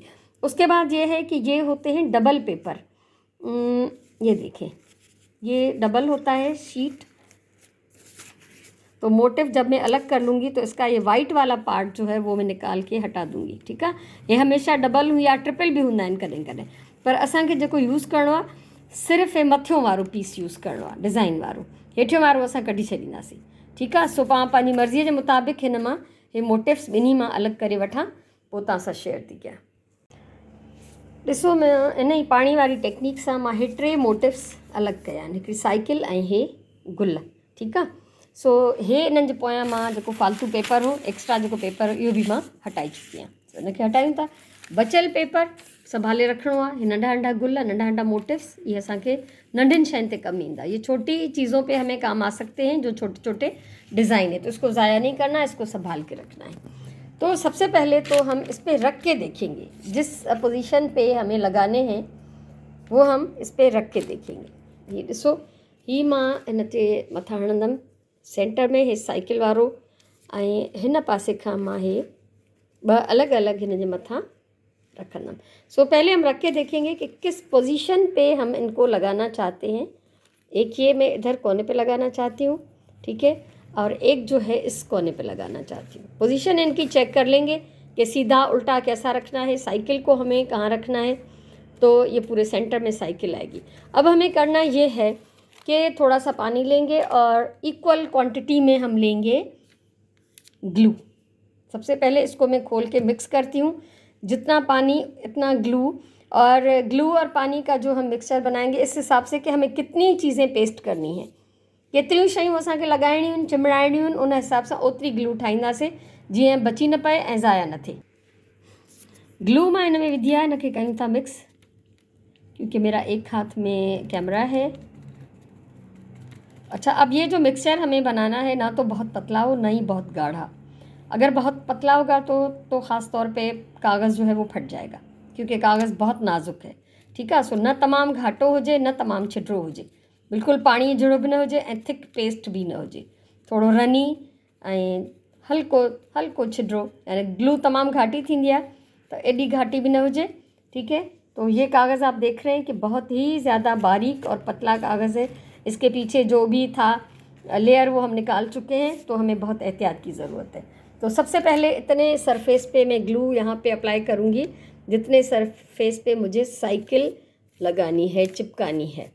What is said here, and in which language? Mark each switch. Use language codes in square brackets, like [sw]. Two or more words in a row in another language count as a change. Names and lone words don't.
[hi] उसके बाद ये है कि ये होते हैं डबल पेपर। ये देखें, ये डबल होता है शीट। तो मोटिफ जब मैं अलग कर लूँगी तो इसका ये वाइट वाला पार्ट जो है वो मैं निकाल के हटा दूँगी। ठीक है। [sd] ये हमेशा डबल या ट्रिपल भी हूंदा आहिनि कॾहिं कॾहिं, पर असांखे जेको यूज़ करिणो आहे सिर्फ़ु मथियों वारो पीस यूज़ करिणो आहे, डिज़ाइन वारो। हेठियों वारो असां कढी छॾींदासीं। ठीकु आहे। सो मां पंहिंजी मर्ज़ीअ जे मुताबिक़ हिन मां हे मोटिव्स ॿिन्ही मां अलॻि करे वठां, पोइ तव्हां सां शेयर थी कयां। ॾिसो, मैं इन ई पाणी वारी टेक्निक सां मां हे 3 मोटिव्स अलॻि कया आहिनि, हिकिड़ी साइकिल ऐं हे गुल। ठीकु आहे। सो हे इन्हनि जे पोयां मां जेको फालतू पेपर हो, एक्स्ट्रा जेको पेपर, इहो बि मां हटाए चुकी आहियां। इनखे हटायूं था। बचियल पेपर संभाले रखिणो आहे। हे नंढा नंढा गुल, नंढा नंढा मोटिव्स, ये असांखे नंढिन शयुनि ते कमु ईंदा। [hi] ये छोटी चीज़ों पे हमें काम आ सकते हैं, जो छोटे छोटे डिज़ाइन है, तो इसको ज़ाया नहीं करना है, इसको संभाल के रखना है। तो सबसे पहले तो हम इस पर रख के देखेंगे, जिस पोजीशन पे हमें लगाने हैं वो हम इस पर रख के देखेंगे। [sd] ये ॾिसो, ही मां हिन ते मथां हणंदमि, सेंटर में हे साइकिल वारो, ऐं हिन पासे खां मां हे 2 अलग अलग हिन जे मथां रखंदमि। [hi] सो पहले हम रख के देखेंगे कि किस पोजीशन पे हम इनको लगाना चाहते हैं। एक ये मैं इधर कोने पे लगाना चाहती हूँ, ठीक है, और एक जो है इस कोने पे लगाना चाहती हूँ। पोजीशन इनकी चेक कर लेंगे कि सीधा उल्टा कैसा रखना है, साइकिल को हमें कहाँ रखना है। तो ये पूरे सेंटर में साइकिल आएगी। अब हमें करना ये है कि थोड़ा सा पानी लेंगे और इक्वल क्वांटिटी में हम लेंगे ग्लू। सबसे पहले इसको मैं खोल के मिक्स करती हूँ, जितना पानी इतना ग्लू। और ग्लू और पानी का जो हम मिक्सचर बनाएंगे इस हिसाब से कि हमें कितनी चीज़ें पेस्ट करनी है, [sd] केतिरियूं शयूं असांखे लॻाइणियूं आहिनि, चिमड़ाइणियूं आहिनि, उन हिसाब सां ओतिरी ग्लू ठाहींदासीं जीअं बची न पए ऐं ज़ाया न थिए। ग्लू मां हिन में विधी आहे, हिनखे कयूं था मिक्स, [hi] क्योंकि मेरा एक हाथ में कैमरा है। अच्छा, अब ये जो मिक्सचर हमें बनाना है, ना तो बहुत पतला हो ना ही बहुत गाढ़ा। अगर बहुत पतला होगा तो ख़ास तौर पे कागज़ जो है वो फट जाएगा, क्योंकि कागज़ बहुत नाजुक है। [sd] ठीकु आहे। सो न तमामु घाटो हुजे न तमामु छिडरो हुजे, बिल्कुलु पाणी जहिड़ो बि न हुजे ऐं थिक पेस्ट बि न हुजे, थोरो रनी ऐं हल्को हल्को छिडरो। यानी ग्लू तमामु घाटी थींदी आहे त एॾी घाटी भी न हुजे। [hi] ठीक है। तो ये कागज़ आप देख रहे हैं कि बहुत ही ज़्यादा बारीक और पतला कागज़ है। इसके पीछे जो भी था लेयर वो हम निकाल चुके हैं, तो हमें बहुत एहतियात की ज़रूरत है। तो सबसे पहले इतने सरफेस पे मैं ग्लू यहाँ पे अप्लाई करूँगी जितने सरफेस पे मुझे साइकिल लगानी है, चिपकानी है।